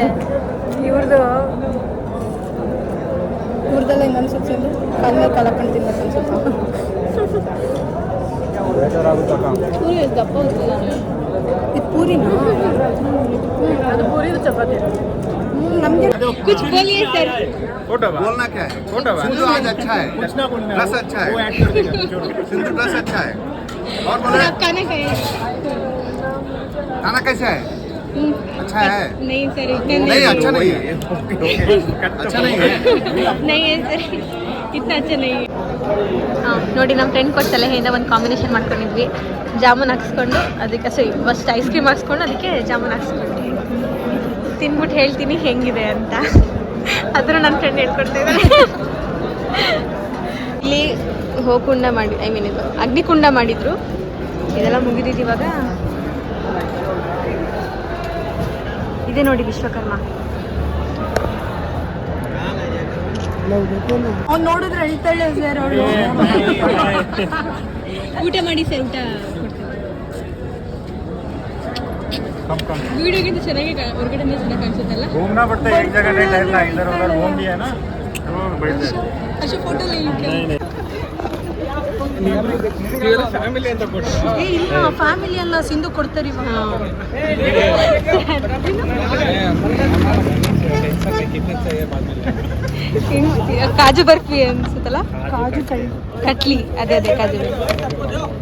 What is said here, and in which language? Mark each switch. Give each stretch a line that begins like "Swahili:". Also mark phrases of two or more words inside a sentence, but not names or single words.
Kannada: ಇವ್ರದ್ದೆಲ್ಲ ಹಿಂಗೆ ಅನ್ಸುತ್ತೆ, ಕಾಲಲ್ಲಿ ಕಲಕೊಂಡು ತಿನ್ಬೇಕು ಅನ್ಸುತ್ತೆ. ಪೂರಿ ಎಷ್ಟು ದಪ್ಪ ಹೋಗ್ತಿಲ್ಲ. ಇದು ಪೂರಿನಾ? ಅದು ಪೂರಿ, ಇದು ಚಪಾತಿ.
Hindi: कुछ बोलिए सर। फोटो बोलना क्या है? फोटो सिंधु आज अच्छा है, पूछना कौन ड्रेस अच्छा है, वो ऐड कर देगा छोड़ो। सिंधु ड्रेस अच्छा है। और बोले आप खाना खाइए। खाना कैसा है? अच्छा है? नहीं सर इतना नहीं अच्छा नहीं है, अच्छा नहीं है। नहीं है ಸರ್ ಇतना अच्छा नहीं है.
Kannada: ನೋಡಿ ನಮ್ಮ ಫ್ರೆಂಡ್ ಕೊಟ್ಟು ಸಲಹೆಯಿಂದ ಒಂದು ಕಾಂಬಿನೇಷನ್ ಮಾಡ್ಕೊಂಡಿದ್ವಿ. ಜಾಮೂನ್ ಹಾಕ್ಸ್ಕೊಂಡು ಅದಕ್ಕೆ
English: first ice cream
Kannada: ಹಾಕ್ಸ್ಕೊಂಡು ಅದಕ್ಕೆ ಜಾಮೂನ್ ಹಾಕ್ಸ್ಕೊಂಡ್ವಿ. ತಿನ್ಬಿಟ್ಟು ಹೇಳ್ತೀನಿ ಹೆಂಗಿದೆ ಅಂತ. ಅದನ್ನು ನನ್ನ ಫ್ರೆಂಡ್ ಹೇಳ್ಕೊಡ್ತಾ ಇದ್ದಾರೆ. ಇಲ್ಲಿ ಹೋಗುಂಡ ಮಾಡಿ ಇದು ಅಗ್ನಿಕುಂಡ ಮಾಡಿದ್ರು. ಇದೆಲ್ಲ ಮುಗಿದಿದ್ದು ಇವಾಗ. ಇದೆ ನೋಡಿ ವಿಶ್ವಕರ್ಮ. ಅವ್ನು ನೋಡಿದ್ರೆ ಅಳ್ತಾಳೆ ಸರ್ ಅವಳು. ಊಟ ಮಾಡಿ ಸರ್, ಊಟ ವಿಡಿಯೋಗಿಂತ ಚೆನ್ನಾಗಿ ಹೊರಗಡೆ ಚೆನ್ನಾಗಿ ಕಾಣಿಸುತ್ತಲ್ಲ.
Hindi: घूमना पड़ता है, एक जगह नहीं ठहरना, इधर उधर घूम लिया ना तो बैठ जाए।
Kannada: ಅಷ್ಟು ಫೋಟೋ ಫ್ಯಾಮಿಲಿ ಅಂತ ಕೊಟ್ಟು ಇಲ್ಲ ಫ್ಯಾಮಿಲಿ ಅಲ್ಲ, ಸಿಂಧು ಕೊಡ್ತಾರೆ ಇವಾಗ. ಕಾಜು ಬರ್ಫಿ ಅನ್ಸುತ್ತಲ್ಲ, ಕಾಜು ಕಟ್ಲಿ, ಅದೇ ಅದೇ ಕಾಜು ಬರ್ಫಿ.